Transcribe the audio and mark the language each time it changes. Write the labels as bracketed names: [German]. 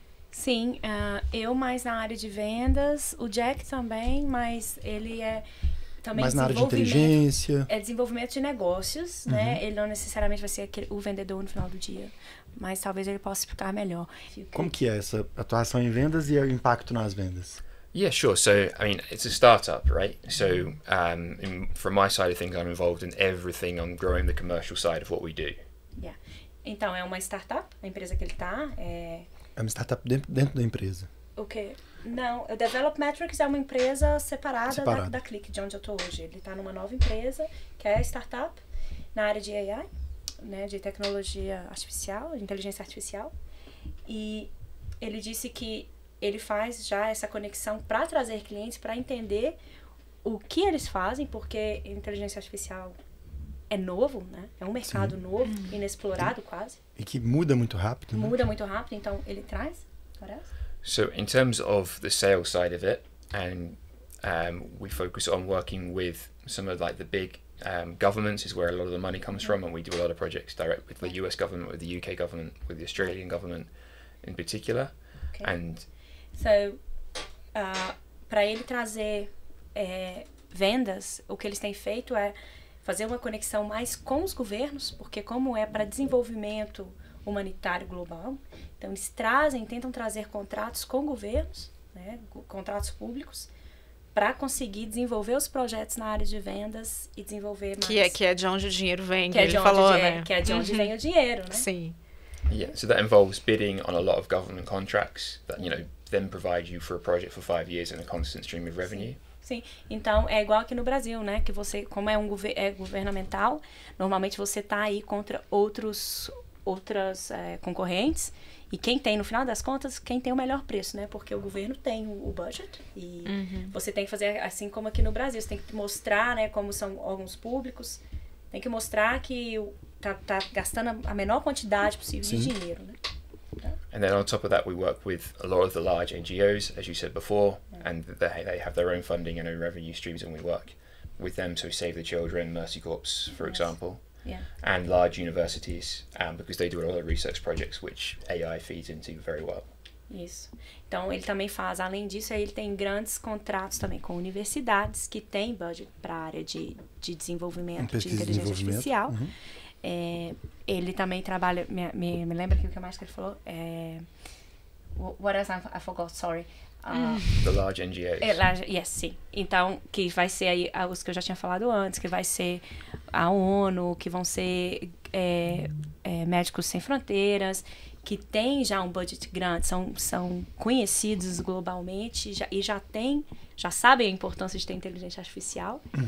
[Portuguese] Sim, eu mais na área de vendas, o Jack também, mas ele também mais na área de inteligência. É desenvolvimento de negócios, né? Ele não necessariamente vai ser o vendedor no final do dia, mas talvez ele possa explicar melhor. Como que é essa atuação em vendas e o impacto nas vendas? [English] Yeah, sure. So, I mean, it's a startup, right? So, from my side of things, I'm involved in everything on growing the commercial side of what we do. Yeah. [Portuguese] Então, é uma startup, a empresa que ele está. É uma startup dentro da empresa. O quê? Não, o Developmetrics é uma empresa separada. Da Click, de onde eu estou hoje. Ele está numa nova empresa, que é a startup, na área de AI, né, de tecnologia artificial, de inteligência artificial. E ele disse que ele faz já essa conexão para trazer clientes, para entender o que eles fazem, porque inteligência artificial é novo, né? É um mercado novo, inexplorado quase. E que muda muito rápido, né? Muda muito rápido, então ele traz, parece? [English] So in terms of the sales side of it, and we focus on working with some of like the big governments is where a lot of the money comes from, and we do a lot of projects direct with the US government, with the UK government, with the Australian government in particular. Okay. And [Portuguese] so, para ele trazer vendas, o que eles têm feito é fazer uma conexão mais com os governos, porque como é para desenvolvimento humanitário global, então eles tentam trazer contratos com governos, né, contratos públicos, para conseguir desenvolver os projetos na área de vendas e desenvolver mais. Que é de onde o dinheiro vem, que ele falou, né? Que é de onde vem o dinheiro, né? Sim. [English] Yeah, so that involves bidding on a lot of government contracts that, then provide you for a project for 5 years and a constant stream of revenue. [Portuguese] Sim, então é igual aqui no Brasil, né? Que você, como é governamental, normalmente você tá aí contra outras concorrentes, e quem tem, no final das contas, quem tem o melhor preço, né? Porque o governo tem o budget e você tem que fazer assim como aqui no Brasil, você tem que mostrar, né, como são órgãos públicos, tem que mostrar que tá gastando a menor quantidade possível de dinheiro, né? [English] And then on top of that, we work with a lot of the large NGOs, as you said before, and they have their own funding and own revenue streams, and we work with them. So Save the Children, Mercy Corps, for example, and large universities, because they do a lot of research projects which AI feeds into very well. [Portuguese] Isso. Então, ele também faz, além disso, ele tem grandes contratos também com universidades que têm budget para a área de desenvolvimento de inteligência artificial. Ele também trabalha, me lembra aqui o que mais que ele falou? [English] what else I forgot, sorry. The large NGOs. Yes, [Portuguese] sim. Então, que vai ser aí os que eu já tinha falado antes, que vai ser a ONU, que vão ser Médicos Sem Fronteiras, que tem já um budget grande, são conhecidos globalmente e já sabem a importância de ter inteligência artificial.